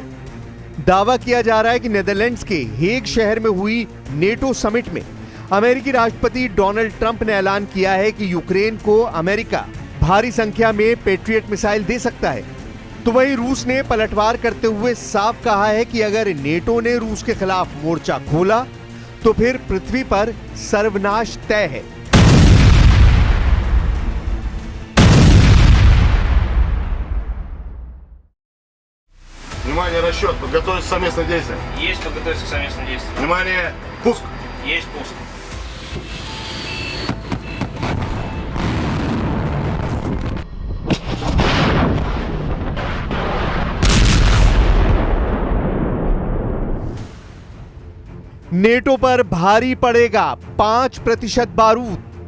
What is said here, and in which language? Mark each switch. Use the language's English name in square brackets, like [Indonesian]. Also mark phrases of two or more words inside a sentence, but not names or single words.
[Hindi] दावा किया जा रहा है कि नीदरलैंड्स के हेग शहर में हुई नेटो समिट में अमेरिकी राष्ट्रपति डोनाल्ड ट्रंप ने ऐलान किया है कि यूक्रेन को अमेरिका भारी संख्या में पेट्रियट मिसाइल दे सकता है। तो वहीं रूस ने पलटवार करते हुए साफ कहा है कि अगर नेटो ने रूस के खिलाफ मोर्चा खोला तो फिर पृथ्वी पर सर्वनाश तय है। [Russian] Внимание, расчет, подготовиться к совместным действиям. Есть подготовиться к совместным действиям. Внимание, пуск. Есть пуск. [Hindi] नेटो पर भारी पड़ेगा 5% बारूद।